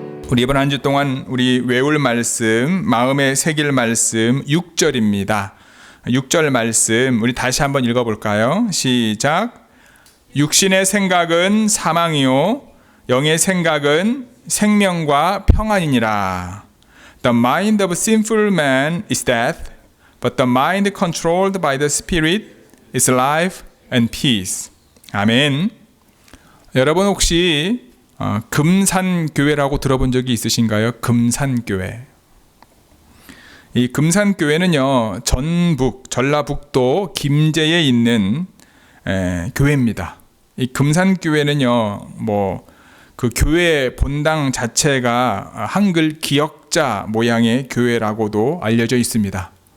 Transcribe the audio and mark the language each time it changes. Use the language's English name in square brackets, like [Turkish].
[Korean] 우리 이번 한 주 동안 우리 외울 말씀, 마음에 새길 말씀 6절입니다. 6절 말씀 우리 다시 한번 읽어볼까요? 시작. 육신의 생각은 사망이요 영의 생각은 생명과 평안이니라. [English] The mind of sinful man is death, but the mind controlled by the Spirit is life and peace. [Korean] 아멘. 여러분 혹시 금산교회라고 들어본 적이 있으신가요? 금산교회. 이 금산교회는요, 전라북도 김제에 있는 교회입니다. 이 금산교회는요, 그 교회 본당 자체가 한글 기역자 모양의 교회라고도 알려져 있습니다.